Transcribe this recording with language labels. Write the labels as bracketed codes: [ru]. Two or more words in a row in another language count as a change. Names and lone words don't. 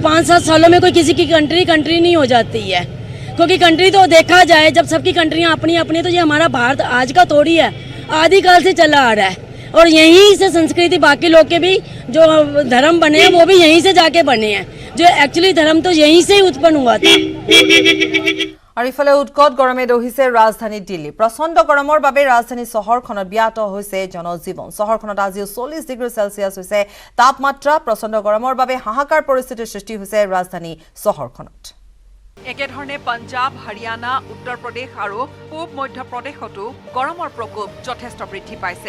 [hi] 5-7 सालों में कोई किसी की कंट्री नहीं हो जाती है, क्योंकि कंट्री तो देखा जाए जब सबकी कंट्रियाँ अपनी अपनी, तो ये हमारा भारत आज का थोड़ी है, आदिकाल से चला आ रहा है। और यहीं से संस्कृति बाकी लोग के भी जो धर्म बने हैं वो भी यहीं से जाके बने हैं, जो एक्चुअली धर्म तो यहीं से ही उत्पन्न हुआ था। [as] আৰু ইফালে উৎকট গৰমে দহিছে ৰাজধানী দিল্লী। প্ৰচণ্ড গৰমৰ বাবে ৰাজধানী চহৰখনত ব্যাহত হৈছে জনজীৱন। চহৰখনত আজিও 40 ডিগ্ৰী চেলছিয়াছ হৈছে তাপমাত্ৰা। প্ৰচণ্ড গৰমৰ বাবে হাহাকাৰ পৰিস্থিতিৰ সৃষ্টি হৈছে ৰাজধানী চহৰখনত। একেধৰণে পঞ্জাৱ, হাৰিয়ানা, উত্তৰ প্ৰদেশ আৰু পূব মধ্যপ্ৰদেশতো গৰমৰ প্ৰকোপ যথেষ্ট বৃদ্ধি পাইছে।